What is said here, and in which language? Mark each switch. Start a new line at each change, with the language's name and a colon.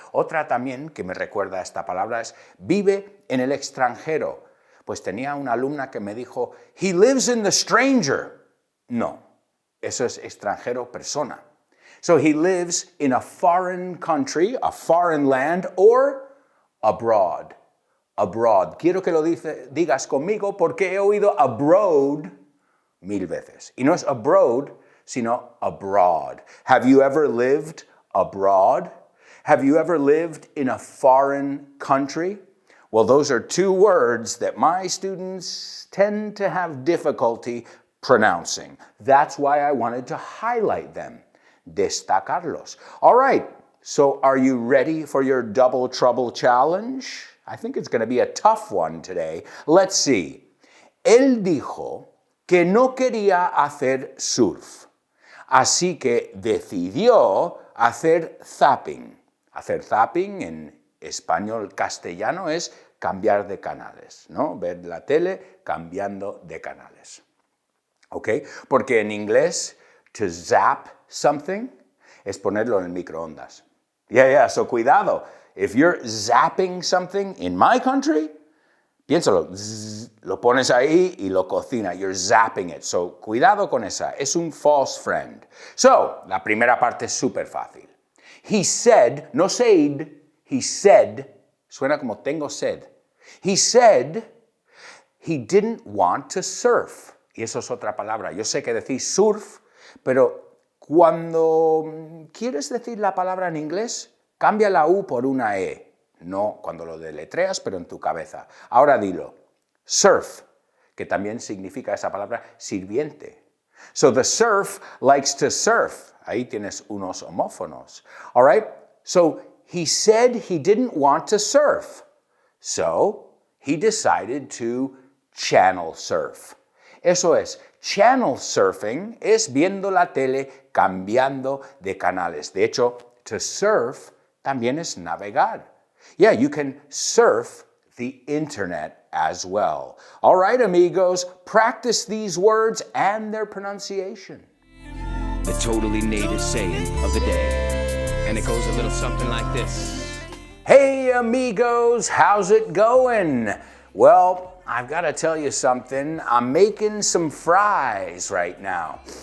Spanish: Otra también que me recuerda a esta palabra es vive en el extranjero. Pues tenía una alumna que me dijo,
English: he lives in the stranger.
Spanish: No, eso es extranjero, persona.
English: So he lives in a foreign country, a foreign land, or abroad. Abroad.
Spanish: Quiero que lo digas conmigo porque he oído abroad mil veces. Y no es abroad, sino abroad.
English: Have you ever lived abroad? Have you ever lived in a foreign country? Well, those are two words that my students tend to have difficulty pronouncing. That's why I wanted to highlight them, destacarlos. All right, so are you ready for your double trouble challenge? I think it's going to be a tough one today. Let's see.
Spanish: Él dijo que no quería hacer surf, así que decidió hacer zapping. Hacer zapping en español castellano es cambiar de canales, ¿no? Ver la tele cambiando de canales. ¿Ok? Porque en inglés,
English: to zap something
Spanish: es ponerlo en el microondas.
English: Yeah, so cuidado. If you're zapping something in my country,
Spanish: piénsalo, lo pones ahí y lo cocina.
English: You're zapping it.
Spanish: So, cuidado con esa. Es un false friend. So, la primera parte es súper fácil.
English: He said, no said, he said,
Spanish: suena como tengo sed.
English: He said he didn't want to surf.
Spanish: Y eso es otra palabra. Yo sé que decís surf, pero cuando quieres decir la palabra en inglés, cambia la U por una E. No cuando lo deletreas, pero en tu cabeza. Ahora dilo. Surf, que también significa esa palabra sirviente.
English: So the surf likes to surf.
Spanish: Ahí tienes unos homófonos.
English: All right? So he said he didn't want to surf. So he decided to channel surf.
Spanish: Eso es, channel surfing es viendo la tele cambiando de canales. De hecho, to surf también es navegar.
English: Yeah, you can surf the internet as well. All right, amigos, practice these words and their pronunciation. The totally native saying of the day. And it goes a little something like this. Hey, amigos, how's it going? Well, I've got to tell you something. I'm making some fries right now.